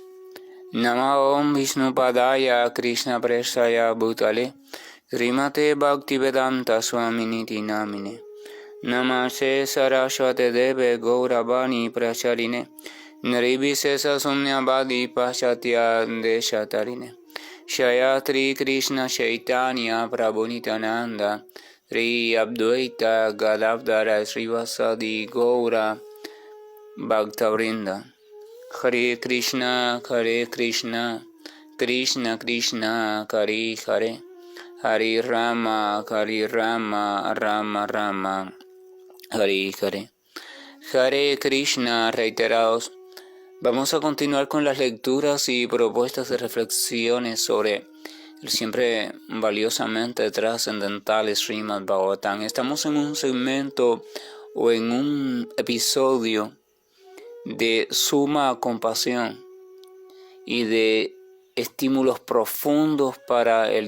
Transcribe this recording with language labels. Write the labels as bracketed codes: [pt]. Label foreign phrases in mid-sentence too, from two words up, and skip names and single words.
[sa] Namo Om Vishnupadaya Krishna Prestaya Bhutale Srimate Bhaktivedanta Swaminiti Namine Namaste Saraswate Deve Gauravani Pracharine Nirvishesha Sumnyavadi Paschatya Deshatarine Shayatri Krishna Chaitanya Prabhu Nityananda Sri Advaita Gadadhara Srivasadi Gaura Bhaktavrinda. Hare Krishna, Krishna Krishna, Hare Hare, Hare Rama, Rama Rama, Hare Hare. Hare Krishna, [es] reiterados. Vamos a continuar con las lecturas y propuestas de reflexiones sobre el siempre valiosamente trascendental Srimad Bhagavatam. Estamos en un segmento o en un episodio de suma compasión y de estímulos profundos para el